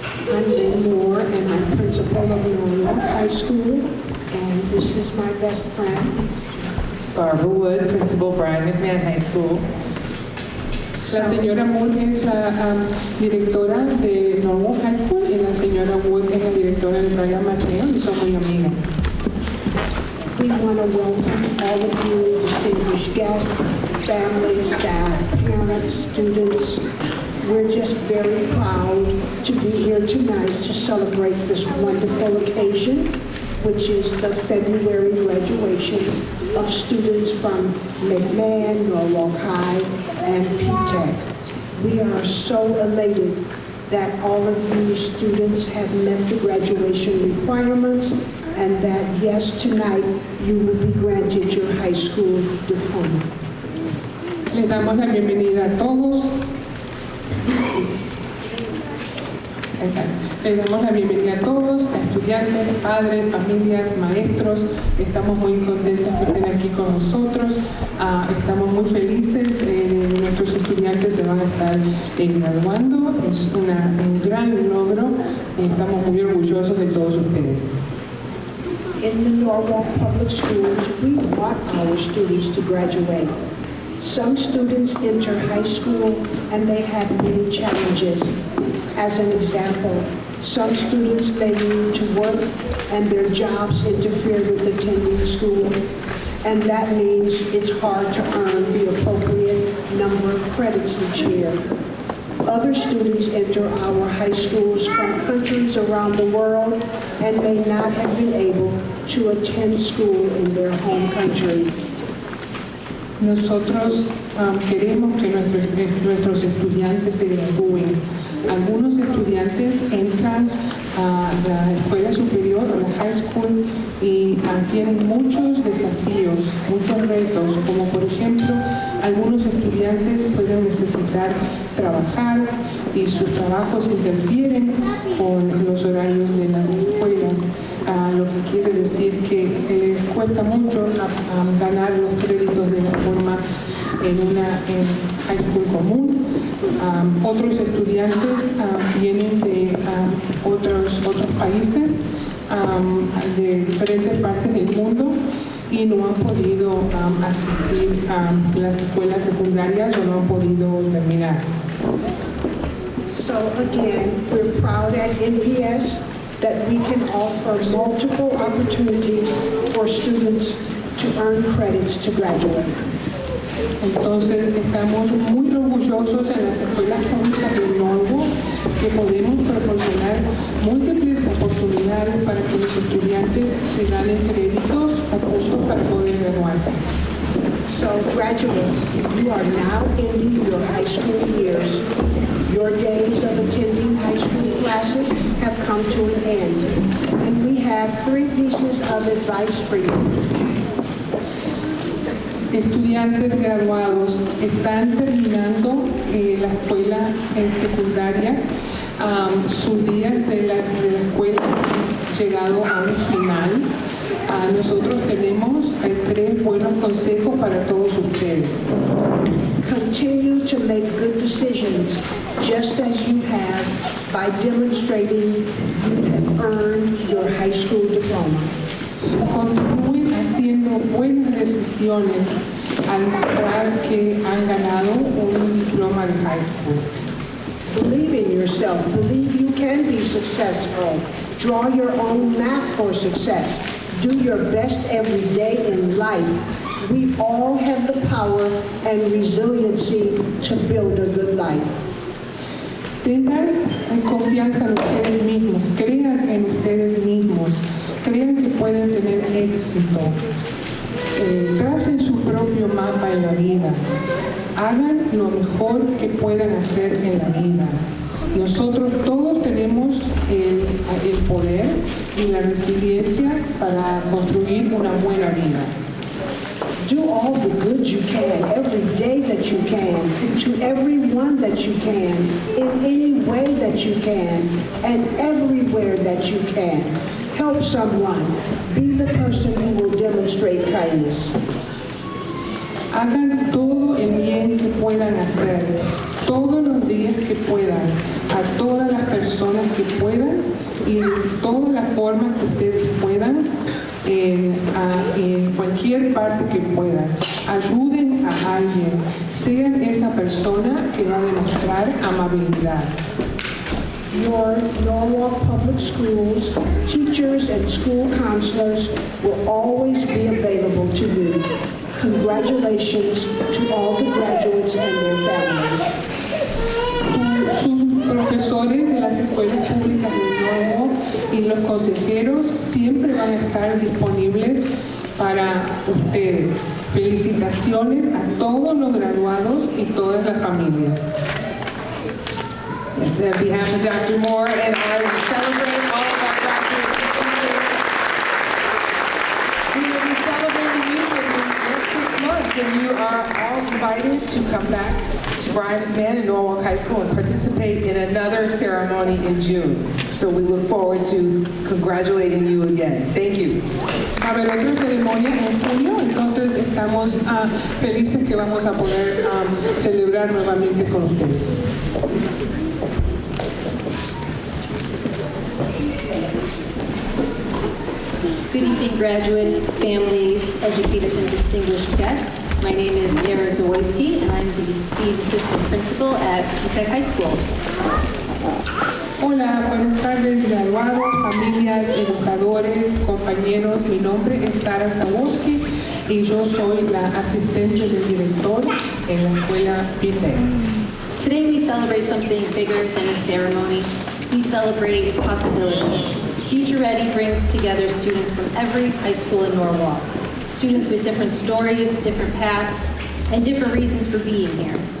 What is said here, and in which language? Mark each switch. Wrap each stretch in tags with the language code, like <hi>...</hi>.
<en>I'm Lynn Moore, and I'm principal of Norwalk High School, and this is my best friend. Barbara Wood, Principal Brian McMahon High School.</en> <es>La señora Moore es la directora de Norwalk High School y la señora Wood es la directora de Brian McMahon y son muy amigas.</es> <en>We want to welcome all of you, distinguished guests, family, staff, parents, students. We're just very proud to be here tonight to celebrate this wonderful occasion, which is the February graduation of students from McMahon, Norwalk High, and P-Tech. We are so elated that all of you students have met the graduation requirements and that, yes, tonight you will be granted your high school diploma.</en> <es>Les damos la bienvenida a todos. Les damos la bienvenida a todos, a estudiantes, padres, familias, maestros. Estamos muy contentos que estén aquí con nosotros. Estamos muy felices. Nuestros estudiantes se van a estar graduando. Es un gran logro y estamos muy orgullosos de todos ustedes.</es> <en>In the Norwalk Public Schools, we want our students to graduate. Some students enter high school and they have many challenges. As an example, some students may need to work and their jobs interfere with attending school, and that means it's hard to earn the appropriate number of credits each year. Other students enter our high schools from countries around the world and may not have been able to attend school in their home country.</en> <es>Nosotros queremos que nuestros estudiantes se gradúen. Algunos estudiantes entran a la escuela superior o la high school y tienen muchos desafíos, muchos retos, como por ejemplo, algunos estudiantes pueden necesitar trabajar y sus trabajos interfieren con los horarios de las escuelas, lo que quiere decir que les cuesta mucho ganar los créditos de la forma en high school común. Otros estudiantes vienen de otros países, de diferentes partes del mundo y no han podido asistir a las escuelas secundarias o no han podido terminar.</es> <en>So again, we're proud at NPS that we can offer multiple opportunities for students earn credits to graduate.</en> <es>Entonces, estamos muy orgullosos en las escuelas públicas de Norwalk que podemos proporcionar múltiples oportunidades para que los estudiantes se ganen créditos o puntos para poder graduarse.</es> <en>So graduates, you are now ending your high school years. Your days of attending high school classes have come to an end. And we have 3 pieces of advice for you.</en> <es>Estudiantes graduados están terminando la escuela secundaria. Sus días de la escuela han llegado a un final. Nosotros tenemos 3 buenos consejos para todos ustedes.</es> <en>Continue to make good decisions, just as you have by demonstrating you have earned your high school diploma.</en> <es>Continúen haciendo buenas decisiones al mostrar que han ganado un diploma de high school.</es> <en>Believe in yourself. Believe you can be successful. Draw your own map for success. Do your best every day in life. We all have the power and resiliency to build a good life.</en> <es>Tengan confianza en ustedes mismos, crean en ustedes mismos, crean que pueden tener éxito, tracen su propio mapa en la vida, hagan lo mejor que puedan hacer en la vida. Nosotros todos tenemos el poder y la resiliencia para construir una buena vida.</es> <en>Do all the good you can, every day that you can, to everyone that you can, in any way that you can, and everywhere that you can. Help someone. Be the person who will demonstrate kindness.</en> <es>Hagan todo el bien que puedan hacer, todos los días que puedan, a todas las personas que puedan y de todas las formas que ustedes puedan, en cualquier parte que puedan. Ayuden a alguien, sean esa persona que va a demostrar amabilidad.</es> <en>Your Norwalk Public Schools, teachers and school counselors will always be available to you. Congratulations to all the graduates and their families.</en> <es>Sus profesores de las escuelas públicas de Norwalk y los consejeros siempre van a estar disponibles para ustedes. Felicitaciones a todos los graduados y todas las familias.</es> <en>Yes, on behalf of Dr. Moore and I will celebrate all of our doctors and teachers. We will be celebrating you for the next 6 months, and you are all invited to come back to Brian McMahon and Norwalk High School and participate in another ceremony in June. So we look forward to congratulating you again. Thank you.</en> <es>Va a haber otra ceremonia en junio, entonces estamos felices que vamos a poder celebrar nuevamente con ustedes.</es> <en>Good evening, graduates, families, educators, and distinguished guests. My name is Zara Zawoyski, and I'm the STEAM Assistant Principal at Tech High School.</en> <es>Hola, buenas tardes, graduados, familias, educadores, compañeros. Mi nombre es Sara Zawoyski y yo soy la asistente del director en la escuela P-Tech.</es> <en>Today we celebrate something bigger than a ceremony. We celebrate possibility. Future Ready brings together students from every high school in Norwalk. Students with different stories, different paths, and different reasons for being here.</en>